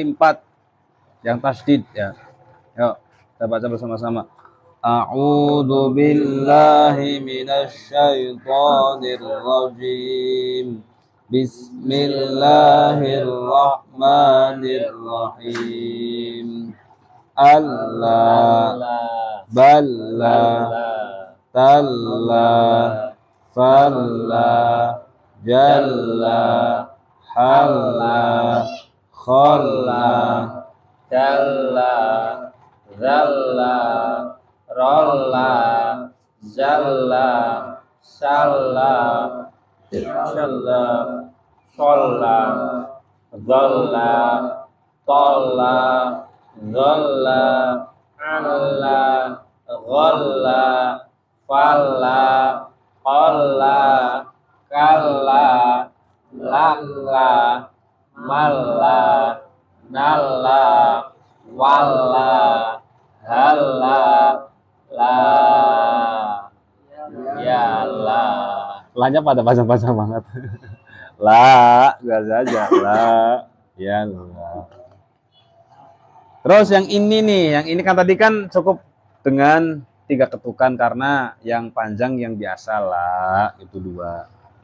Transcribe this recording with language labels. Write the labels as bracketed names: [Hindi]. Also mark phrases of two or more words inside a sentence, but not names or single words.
[Indonesian] 4 yang tasdid ya. Yuk, kita baca bersama-sama. [Arabic] أعوذ بالله من الشيطان الرجيم. بسم الله الرحمن الرحيم. Allah, balla, talla, falla, jalla, halla, khalla, Jalla, zalla, rolla, zalla, salla, shalla, sholla, dhalla, tolla, zolla, alla, gholla, falla, qolla, kalla, lalla, malla, nalla, walla, halla, la, ya la. [Indonesian] Lanya pada pasang-pasang banget. La, biasa aja. La, ya la. Terus yang ini nih, yang ini kan tadi kan cukup dengan 3 ketukan karena yang panjang yang biasa la itu 2.